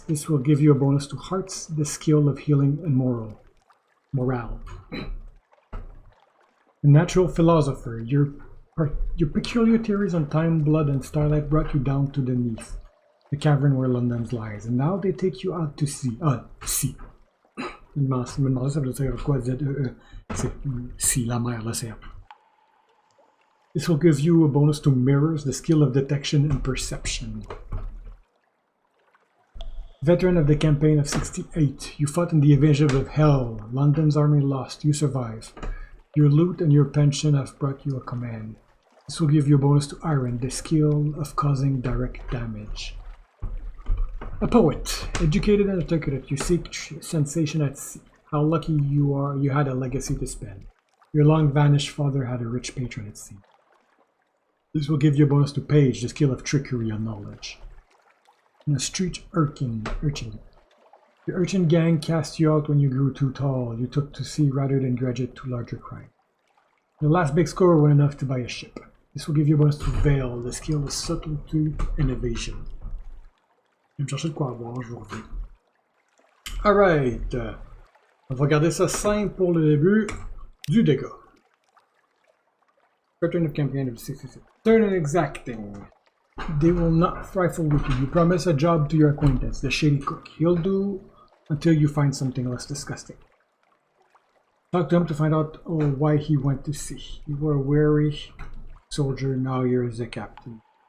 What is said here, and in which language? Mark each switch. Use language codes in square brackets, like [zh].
[en] This will give you a bonus to hearts, the skill of healing, and morale. A natural philosopher, your peculiar theories on time, blood, and starlight brought you down to the Neath, the cavern where London lies, and now they take you out to sea. Sea. [fr] Je me demandais ça veut dire quoi, c'est sea, la mer, l'océan. [en] This will give you a bonus to mirrors, the skill of detection and perception. Veteran of the campaign of 68, you fought in the invasion of Hell. London's army lost, you survive. Your loot and your pension have brought you a command. This will give you a bonus to Iron, the skill of causing direct damage. A poet, educated and articulate, you seek sensation at sea. How lucky you are, you had a legacy to spend. Your long-vanished father had a rich patron at sea. This will give you a bonus to Page, the skill of trickery and knowledge. And a street urchin. The urchin gang cast you out when you grew too tall. You took to sea rather than graduate to larger crime. Your last big score was enough to buy a ship. This will give you a bonus to Veil, the skill of subtlety and evasion. [fr] Je vais me chercher de quoi avoir, je vous reviens. Alright. On va garder ça simple pour le début du dégât. [en] Return of campaign of 66. Stern and exacting. They will not trifle with you. You promise a job to your acquaintance, the shady cook. He'll do until you find something less disgusting. Talk to him to find out why he went to sea. You were a weary soldier, now you're the captain.